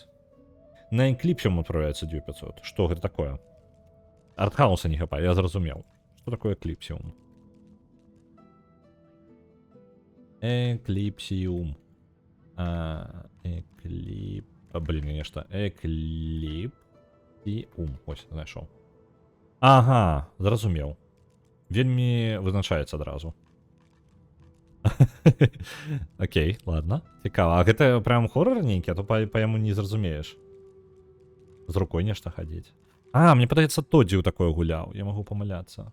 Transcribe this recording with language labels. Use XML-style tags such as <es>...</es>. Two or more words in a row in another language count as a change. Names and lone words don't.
<be>На Экліпсіум адправляецца 2500. Што гэта такое? Артхауса не хапае, я зразумеў. Што такое Экліпсіум? Экліпсіум. Блін, нешта. Экліпсіум.</be> <uk>Ось, знайшов.</uk> <be>Ага, зразумеў. Вельмі вызначаецца адразу. Окей, ладно. Цікава. А гэта прям хоррор нейкі, а то па яму не зразумееш. З рукой нешта хадзіць. Мне падаецца, Тодзі ў такое гуляў. Я магу памыляцца.</be>